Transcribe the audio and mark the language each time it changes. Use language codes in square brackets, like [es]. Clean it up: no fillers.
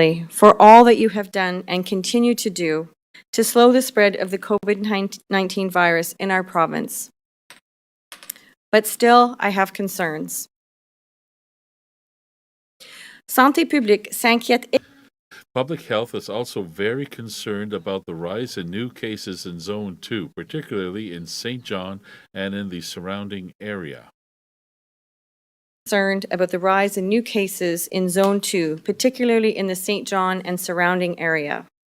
[en] For all that you have done and continue to do to slow the spread of the COVID-19 virus in our province. But still, I have concerns. [fr] Santé publique s'inquiète. [en] Public health is also very concerned about the rise in new cases in Zone 2, particularly in St. John and in the surrounding area. Concerned about the rise in new cases in Zone 2, particularly in the St. John and surrounding area.